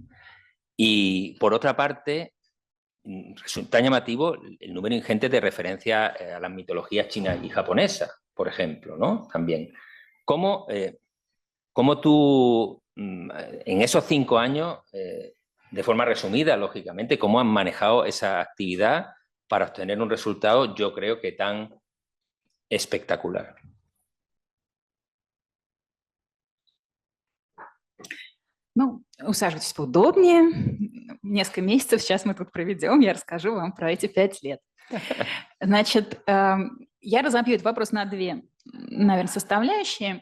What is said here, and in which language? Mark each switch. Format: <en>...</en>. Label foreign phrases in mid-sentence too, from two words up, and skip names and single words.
<es>Y por otra parte, resulta llamativo el número ingente de referencias a las mitologías chinas y japonesas, por ejemplo, ¿no? También. ¿Cómo tú, en esos 5 años, de forma resumida, lógicamente, cómo han manejado esa actividad para obtener un resultado, yo creo que tan espectacular?</es> <ru>Ну, усаживайтесь поудобнее. Несколько месяцев сейчас мы тут проведем, я расскажу вам про эти 5 лет. Значит, я разобью этот вопрос на 2, наверное, составляющие.</ru>